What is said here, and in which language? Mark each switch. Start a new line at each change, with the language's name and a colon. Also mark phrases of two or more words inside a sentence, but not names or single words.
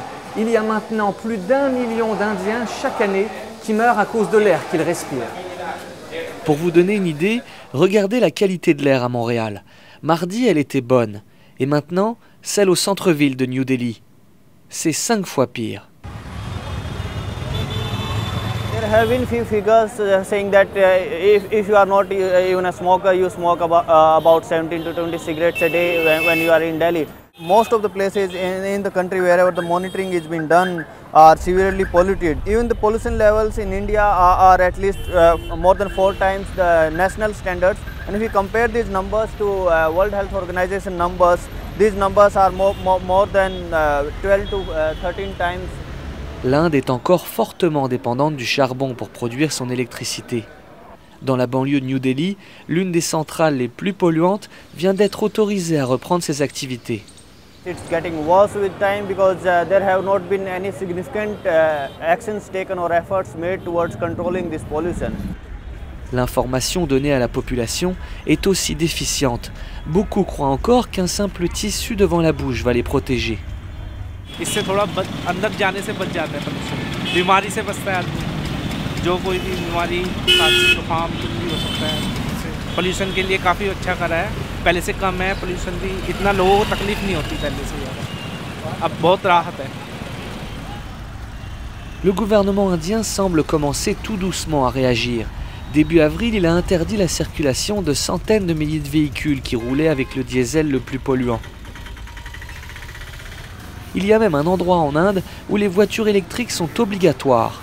French: Il y a maintenant plus d'1 million d'Indiens chaque année qui meurent à cause de l'air qu'ils respirent. Pour vous donner une idée, regardez la qualité de l'air à Montréal. Mardi, elle était bonne. Et maintenant, celle au centre-ville de New Delhi. C'est 5 fois pire.
English: There have been few figures saying that if you are not even a smoker, you smoke about 17 to 20 cigarettes a day when you are in Delhi. Most of the places in the country wherever the monitoring is being done are severely polluted. Even the pollution levels in India are at least more than 4 times the national standards. And if you compare these numbers to World Health Organization numbers, these numbers are more than 12 to 13 times.
French: L'Inde est encore fortement dépendante du charbon pour produire son électricité. Dans la banlieue de New Delhi, l'une des centrales les plus polluantes vient d'être autorisée à reprendre ses activités.
English: It's getting worse with time because there have not been any significant actions taken or efforts made towards controlling this pollution.
French: L'information donnée à la population est aussi déficiente. Beaucoup croient encore qu'un simple tissu devant la bouche va les protéger.
Hindi: इससे थोड़ा अंदर जाने से बच जाता है pollution. बीमारी से बचता है आदमी. जो कोई भी बीमारी, खांसी, जुकाम कुछ भी हो सकता है. पोल्यूशन के लिए काफ़ी अच्छा करा है. पहले से कम है पोल्यूशन भी. इतना लोगों को तकलीफ नहीं होती पहले से ज़्यादा. अब बहुत राहत है.
French: Le gouvernement indien semble commencer tout doucement à réagir. Début avril, il a interdit la circulation de centaines de milliers de véhicules qui roulaient avec le diesel le plus polluant. Il y a même un endroit en Inde où les voitures électriques sont obligatoires.